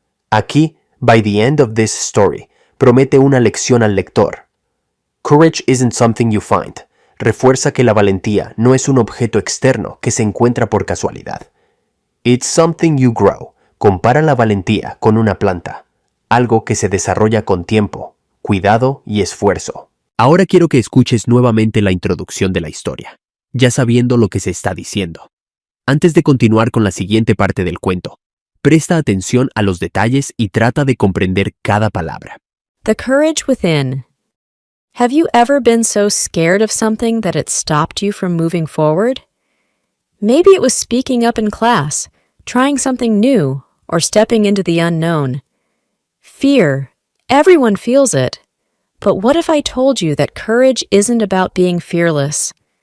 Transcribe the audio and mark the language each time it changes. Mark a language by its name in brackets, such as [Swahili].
[Spanish] Aquí, [English] by the end of this story, [Spanish] promete una lección al lector. [English] Courage isn't something you find. [Spanish] Refuerza que la valentía no es un objeto externo que se encuentra por casualidad. [English] It's something you grow. [Spanish] Compara la valentía con una planta, algo que se desarrolla con tiempo, cuidado y esfuerzo. Ahora quiero que escuches nuevamente la introducción de la historia, ya sabiendo lo que se está diciendo. Antes de continuar con la siguiente parte del cuento, presta atención a los detalles y trata de comprender cada palabra. [English] The courage within. Have you ever been so scared of something that it stopped you from moving forward? Maybe it was speaking up in class, trying something new, or stepping into the unknown. Fear Everyone feels it. But what if I told you that courage isn't about being fearless?